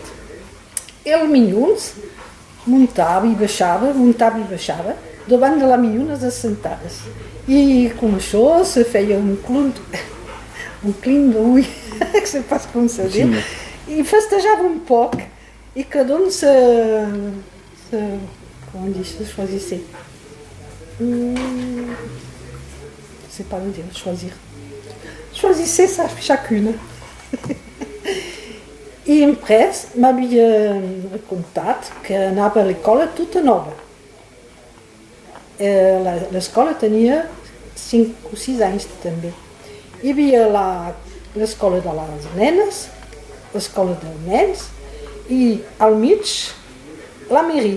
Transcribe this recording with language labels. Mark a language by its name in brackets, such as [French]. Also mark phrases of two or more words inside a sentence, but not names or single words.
[Catalan] I els minyons muntava i baixava davant de les minyones assentades. I com això se feia un clim d'ull, que sé pas com se diu, i festejava un poc, i cada un [French] se choisissait. C'est pas le dire, choisir. Choisissait chacune. [Catalan] I després m'havia contat que anava a l'escola tota nova. L'escola tenia 5 o 6 anys també. Hi havia l'escola de les nenes, l'escola dels nens i al mig la mairie.